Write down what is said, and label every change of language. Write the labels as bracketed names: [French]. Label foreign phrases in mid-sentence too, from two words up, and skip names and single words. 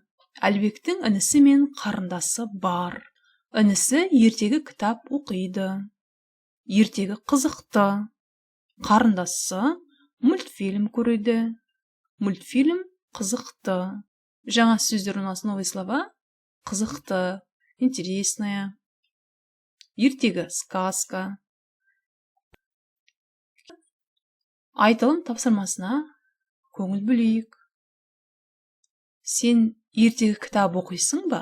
[Kazakh] Әлбектің інісі мен қарындасы бар. Інісі ертегі кітап оқиды. Ертегі қызықты. Қарындасы мультфильм көреді. Мультфильм қызықты. Жаңа сөздер [Russian] у нас новые слова. [Kazakh] Қызықты, интересная. Ертегі сказка. Айтылым тапсырмасына көңіл бөлейік. Сен ертегі кітап оқисың ба?